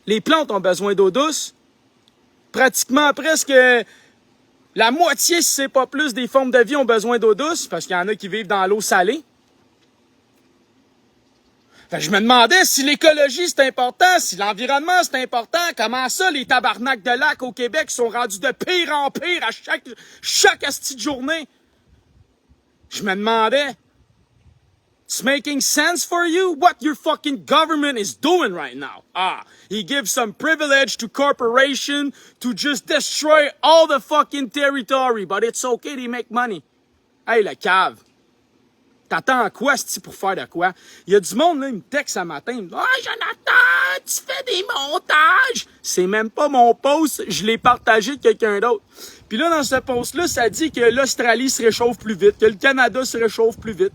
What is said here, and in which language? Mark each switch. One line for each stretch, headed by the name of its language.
French: Les plantes ont besoin d'eau douce. Pratiquement presque la moitié, si c'est pas plus, des formes de vie ont besoin d'eau douce, parce qu'il y en a qui vivent dans l'eau salée. Fait que je me demandais si l'écologie c'est important, si l'environnement c'est important, comment ça les tabarnaks de lac au Québec sont rendus de pire en pire à chaque asti de journée. Je me demandais,
English: it's making sense for you what your fucking government is doing right now? Ah, he gives some privilege to corporation to just destroy all the fucking territory, but it's okay, they make money.
French: Hey, le cave. T'attends quoi, c'ti, pour faire de quoi? Il y a du monde, là, il me texte ce matin, il me dit « Ah, Jonathan, tu fais des montages! » C'est même pas mon post, je l'ai partagé de quelqu'un d'autre. Puis là, dans ce post-là, ça dit que l'Australie se réchauffe plus vite, que le Canada se réchauffe plus vite.